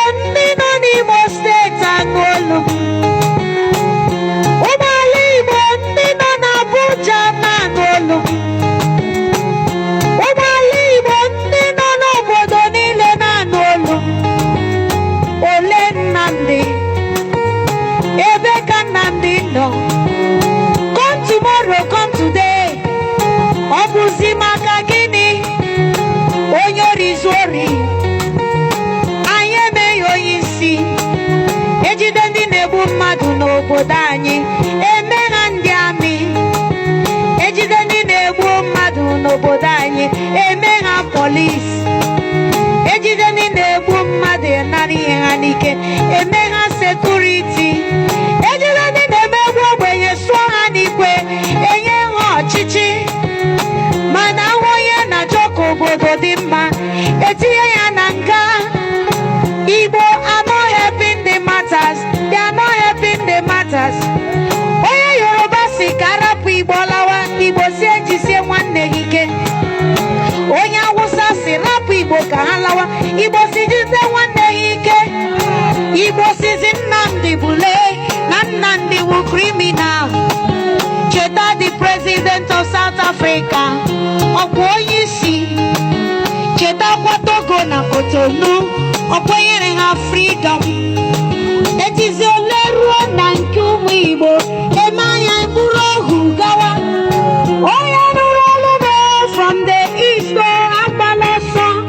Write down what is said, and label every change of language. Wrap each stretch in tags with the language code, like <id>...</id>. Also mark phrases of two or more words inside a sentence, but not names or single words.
<ig>Ndị nọ n'Imo Steeti anụ olu m. Ụmụala Igbo ndị nọ n'Abuja na-anụ olu m. Ụmụala Igbo ndị nọ n'obodo niile na-anụ olu m. Ole Nnamdi? Ebe ka Nnamdi nọ?</ig> <en>Come tomorrow, come today.</en> <ig>Ọ bụzi maka gịnị? Onye ori zu ori. Anyị emeghị onye isi. Ejide ndị na-egbu mmadụ n'obodo anyị, eme ha ndị amị. Ejide ndị na-egbu mmadụ n'obodo anyị, eme ha polis. Ejide ndị na-egbu mmadụ, nara ihe ha n'ike, eme ha sekuriti. Ejide ndị na-emegbu ogbenye, sụọ ha n'ikwe. enye ha ọchịchị, mana ahụ onye na-achọ ka obodo dị mma, etinye ya na nga.</ig> <en>Igbo are not helping the matters. They are not helping the matters.</en> <ig>Onye Yoruba si ka arapụ Igbo lawa, Igbo si ejisie nwanne gị ike. Onye Hausa si rapụ Igbo ka ha lawa, Igbo si jisie nwanne gị ike. Igbo sizi Nnamdi Bule. na Nnamdi wu criminal. Cheta</ig> <en>the president of South Africa.</en> <ig>Ọ bụ onye isi. Chetakwa Togo na Cotonou. Ọ kwenyere ha freedom. Etizi ole ruo na nke ụmụ Igbo. Eme anya bụrụ ohu gawa. Onye nụrụ olu m</ig> <en>from the east,</en> <ig>oh, agbala ọsọ.</ig>